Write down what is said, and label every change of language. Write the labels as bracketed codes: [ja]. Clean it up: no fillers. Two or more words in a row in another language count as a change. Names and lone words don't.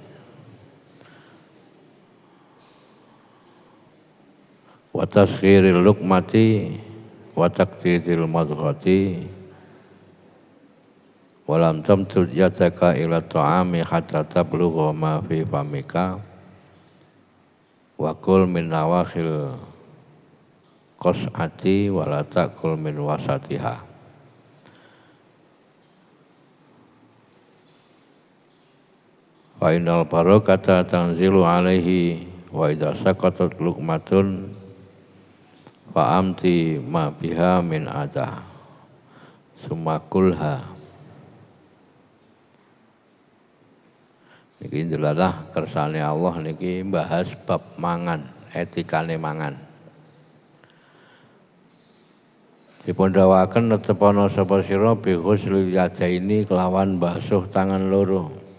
[ar] وتصغير اللقمة وتجويد المضغة ولم تمد يدك إلى الطعام حتى تبلع ما في فمك وكل من نواحي القصعة ولا تأكل من وسطها. فإن البركة تنزل عليه وإذا سقطت لقمة فأمط ما بها من أذى ثم كلها. [jv] Niki ndelalah kersane Allah niki bahas bab mangan, etikane mangan. Dipun dawaken netepana sapa sira [ar] بغسل اليدين [jv] kelawan basuh tangan loro.